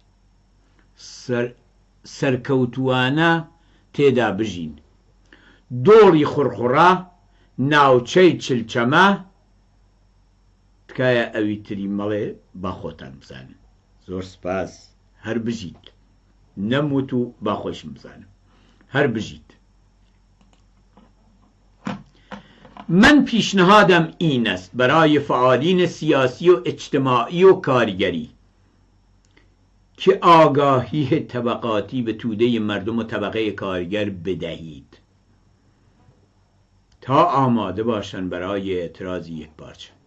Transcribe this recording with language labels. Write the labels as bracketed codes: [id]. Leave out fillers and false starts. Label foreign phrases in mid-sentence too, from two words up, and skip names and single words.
[ckb] سەرکەوتووانە تێدا بژین دۆڵی خوڕخوڕا ناوچەی چلچەمە تکایە ئەوی تری مەڵێ با خۆتان بزانن زۆر سپاس هەر بژیت نەموت و با خۆشم بزانم هەر بژیت [fa] من پیشنهادم این است برای فعالین سیاسی و اجتماعی و کارگری که آگاهی طبقاتی به توده مردم و طبقه کارگر بدهید تا آماده باشند برای اعتراض یکپارچه.